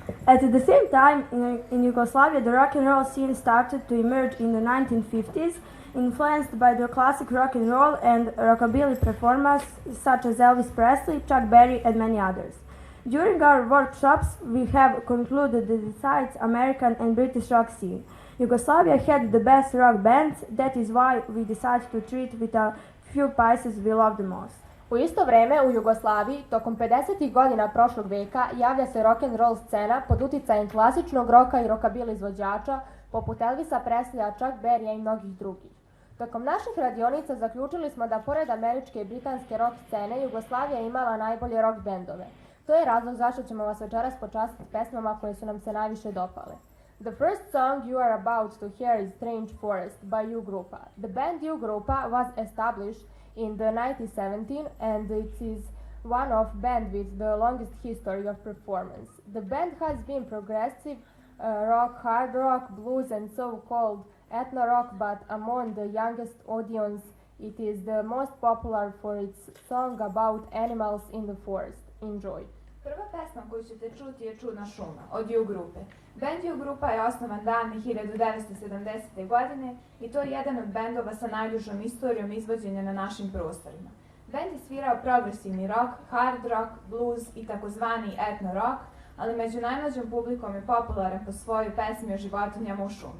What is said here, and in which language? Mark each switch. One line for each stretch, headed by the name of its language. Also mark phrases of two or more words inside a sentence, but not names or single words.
English: At the same time, in Yugoslavia, the rock and roll scene started to emerge in the 1950s, influenced by the classic rock and roll and rockabilly performers such as Elvis Presley, Chuck Berry, and many others. During our workshops, we have concluded that besides American and British rock scene, Yugoslavia had the best rock bands. That is why we decided to treat with a few pieces we love the most.
Serbian: U isto vreme u Jugoslaviji, tokom 50. godina prošlog veka, javlja se
English: rock and roll
Serbian: scena pod uticajem klasičnog roka i rockabilly izvođača poput Elvisa Presleya, Chuck Berrya i mnogih drugih. Tokom naših radionica zaključili smo da pored američke i britanske rock scene, Jugoslavija je imala najbolje rock bendove. To je razlog zašto ćemo vas večeras počastiti pesmama koje su nam se najviše dopale.
English: The first song you are about to hear is Strange Forest by U-Grupa. The band U-Grupa was established in the 1917 and it is one of band with the longest history of performance. The band has been progressive rock, hard rock, blues and so-called ethno rock, but among the youngest audience it is the most popular for its song about animals in the forest. Enjoy.
Serbian: Prva pesma koju ćete čuti je Čudna šuma od U-Grupe. Band U-Grupa je osnovan davne 1970. godine i to je jedan od bendova sa najdužom istorijom izvođenja na našim prostorima. Band je svirao progresivni rock,
English: hard rock,
Serbian: blues i takozvani etno rock, ali među najmlađom publikom je popularan po svojoj pesmi o životinjama u šumi.